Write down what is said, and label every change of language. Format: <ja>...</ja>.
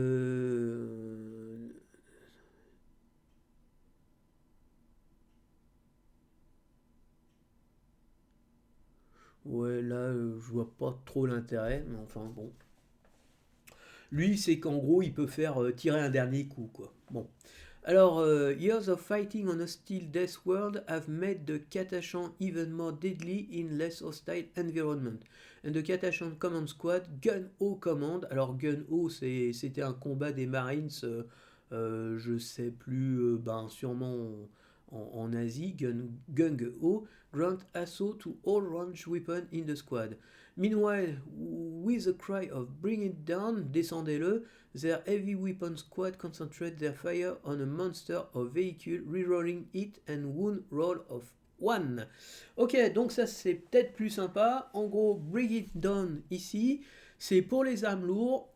<fr>Euh, ouais, là, je vois pas trop l'intérêt, mais enfin bon. Lui, c'est qu'en gros, il peut faire tirer un dernier coup, quoi. Bon.</fr> <en>Alors, years of fighting on hostile death world have made the Katashan even more deadly in less hostile environment. And the Katashan Command Squad, Gun-O Command.</en> <fr>Alors, Gun-O, c'était un combat des Marines, je sais plus, ben, sûrement en Asie, Gung-O,</fr> <en>grant assault to all range weapons in the squad. Meanwhile, with a cry of bring it down,</en> <fr>descendez-le,</fr> <en>their heavy weapon squad concentrate their fire on a monster or vehicle, rerolling it and wound roll of 1.</en> <fr>Ok, donc ça c'est peut-être plus sympa. En gros,</fr> <en>bring it down</en> <fr>ici, c'est pour les armes lourdes.</fr>